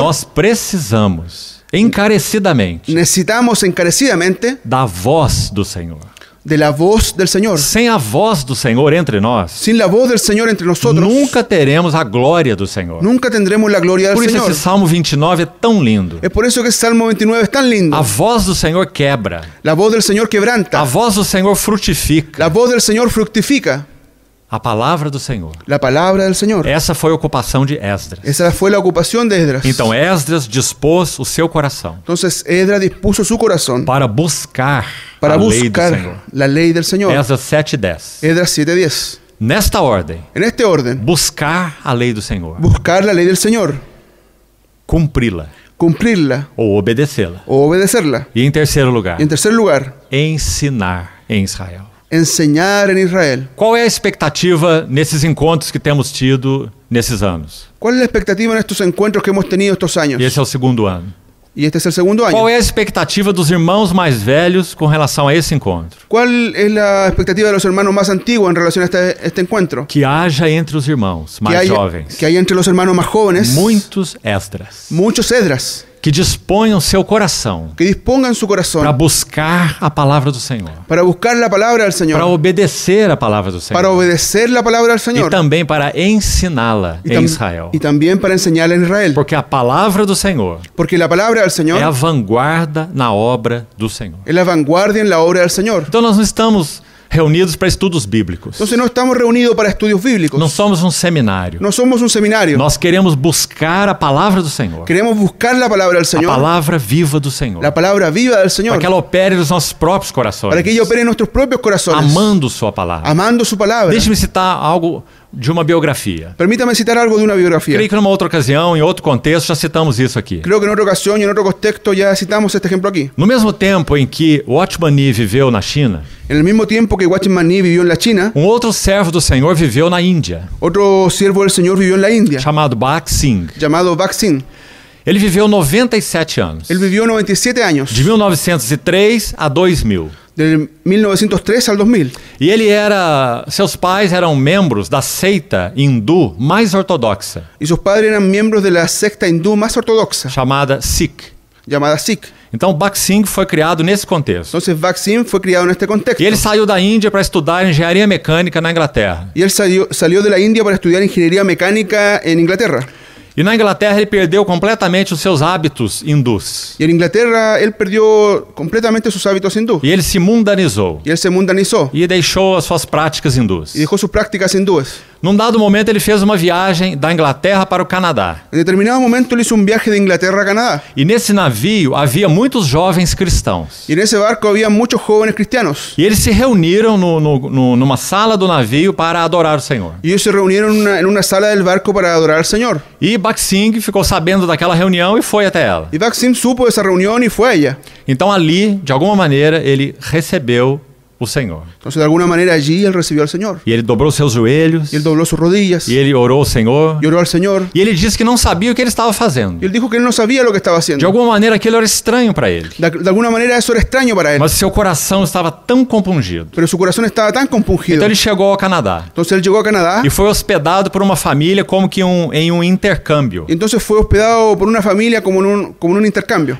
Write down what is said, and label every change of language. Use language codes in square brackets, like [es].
[pt] nós precisamos encarecidamente [es] necesitamos encarecidamente [pt] da voz do Senhor. [es] de la voz del Señor. [pt] Sem a voz do Senhor entre nós, [es] Sin la voz del Señor entre nosotros, [pt] nunca teremos a glória do Senhor. [es] nunca tendremos la gloria del [pt] Por isso [es] Señor. [pt] esse Salmo 29 é tão lindo. [es] Es por eso que el Salmo 29 es tan lindo. [pt] A voz do Senhor quebra. [es] La voz del Señor [pt] A [es] quebranta. [pt] voz do Senhor frutifica. [es] La voz del Señor fructifica. [pt] A palavra do Senhor. [es] La palabra del Señor. [pt] Essa foi a ocupação de Esdras. [es] Esa fue la ocupación de Esdras. [pt] Então Esdras dispôs o seu coração [es] Entonces Esdras dispuso su corazón [pt] para buscar [es] para [pt] a lei do Senhor. [es] buscar la ley del Señor. [pt] Esdras 7:10. [es] Esdras 7:10. [pt] Nesta ordem, [es] En este orden, [pt] buscar a lei do Senhor, [es] buscar la ley del Señor, [pt] cumpri-la [es] cumplirla [pt] ou obedecê-la. [es] o obedecerla. [pt] E em terceiro lugar, [es] Y en tercer lugar, [pt] ensinar em Israel. [es] enseñar en Israel. [pt] Qual é a expectativa nesses encontros que temos tido nesses anos? [es] ¿Cuál es la expectativa en estos encuentros que hemos tenido estos años? [pt] E esse é o segundo ano. [es] Y este es el segundo año. [pt] Qual é a expectativa dos irmãos mais velhos com relação a esse encontro? [es] ¿Cuál es la expectativa de los hermanos más antiguos en relación a este encuentro? [pt] Que haja entre os irmãos mais jovens [es] que haya entre los hermanos más jóvenes [pt] muitos Esdras [es] muchos Esdras [pt] que disponham seu coração [es] que dispongan su corazón [pt] para buscar a palavra do Senhor, [es] para buscar la palabra del Señor, [pt] para obedecer a palavra do Senhor [es] para obedecer la palabra del Señor [pt] também para ensiná-la em Israel. [es] y también para enseñarla en Israel. [pt] Porque a palavra do Senhor [es] Porque la palabra del Señor [pt] é a vanguarda na obra do Senhor. [es] es la vanguardia en la obra del Señor. [pt] Então nós não estamos reunidos para estudos bíblicos. [es] Entonces no estamos reunidos para estudios bíblicos. [pt] Não somos um seminário. [es] No somos un seminario. [pt] Nós queremos buscar a palavra do Senhor. [es] Queremos buscar la palabra del Señor, [pt] palavra viva do Senhor. [es] la palabra viva del Señor, [pt] Para que ela opere nos nossos próprios corações. [es] para que ella opere en nuestros propios corazones, [pt] Amando sua palavra. [es] amando su palabra. [pt] Deixe-me citar algo de uma biografia. [es] Permítame citar algo de una biografía. [pt] Creio que numa outra ocasião, em outro contexto, já citamos isso aqui. [es] Creo que en otra ocasión y en otro contexto ya citamos este ejemplo aquí. [pt] No mesmo tempo em que Watchman Nee viveu na China, [es] En el mismo tiempo que Watchman Nee vivió en la China, [pt] um outro servo do Senhor viveu na Índia, [es] otro siervo del Señor vivió en la India, [pt] chamado Bach Singh. [es] llamado Bach Singh. [pt] Ele viveu 97 anos, [es] Él vivió 97 años, [pt] de 1903 a 2000. [es] del 1903 al 2000. [pt] E seus pais eram membros da seita hindu mais ortodoxa, [es] Y sus padres eran miembros de la secta hindú más ortodoxa, [pt] chamada Sikh. [es] llamada Sikh. [pt] Então Bach Singh foi criado nesse contexto. [es] Entonces Bach Singh fue criado en este contexto. [pt] E ele saiu da Índia para estudar engenharia mecânica na Inglaterra. [es] Y él salió de la India para estudiar ingeniería mecánica en Inglaterra. [pt] E na Inglaterra ele perdeu completamente os seus hábitos hindus. [es] Y en Inglaterra él perdió completamente sus hábitos hindú. [pt] E ele se mundanizou. [es] Y él se mundanizó [pt] E deixou as suas práticas hindus. [es] y dejó sus prácticas hindúes. [pt] Num dado momento ele fez uma viagem da Inglaterra para o Canadá. [es] En determinado momento él hizo un viaje de Inglaterra a Canadá. [pt] E nesse navio havia muitos jovens cristãos. [es] Y en ese barco había muchos jóvenes cristianos. [pt] E eles se reuniram numa sala do navio para adorar o Senhor. [es] Y ellos se reunieron en una sala del barco para adorar al Señor. [pt] E Bach Singh ficou sabendo daquela reunião e foi até ela. [es] Y Bach Singh supo de esa reunión y fue a ella. [pt] Então ali, de alguma maneira, ele recebeu o Senhor. [es] Entonces de alguna manera allí él recibió al Señor. [pt] E ele dobrou seus joelhos. [es] Y él dobló sus rodillas [pt] E ele orou ao Senhor. [es] y oró al Señor. [pt] E ele disse que não sabia o que ele estava fazendo. [es] Y él dijo que él no sabía lo que estaba [pt] De [es] haciendo. [pt] alguma maneira aquilo era estranho para ele. [es] De alguna manera eso era extraño para él. [pt] Mas seu coração estava tão compungido. [es] Pero su corazón estaba tan compungido. [pt] Então ele chegou ao Canadá. [es] Entonces él llegó a Canadá [pt] E foi hospedado por uma família como que em um intercâmbio. [es] y entonces fue hospedado por una familia como en un intercambio.